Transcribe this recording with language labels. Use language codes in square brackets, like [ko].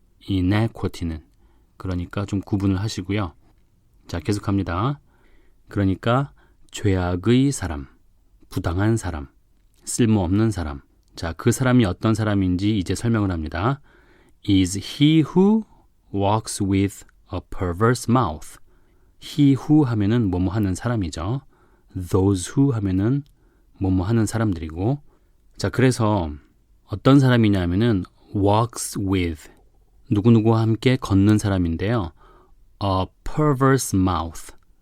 [ko] inequity는 그러니까 좀 구분을 하시고요. 자, 계속합니다. 그러니까 죄악의 사람, 부당한 사람, 쓸모없는 사람. 자, 그 사람이 어떤 사람인지 이제 설명을 합니다. [en] Is he who walks with a perverse mouth. He who [ko] 하면은 뭐뭐 하는 사람이죠. [en] Those who [ko] 하면은 뭐뭐 하는 사람들이고. 자, 그래서 어떤 사람이냐 하면은 [en] walks with [ko] 누구누구와 함께 걷는 사람인데요. [en] A perverse mouth.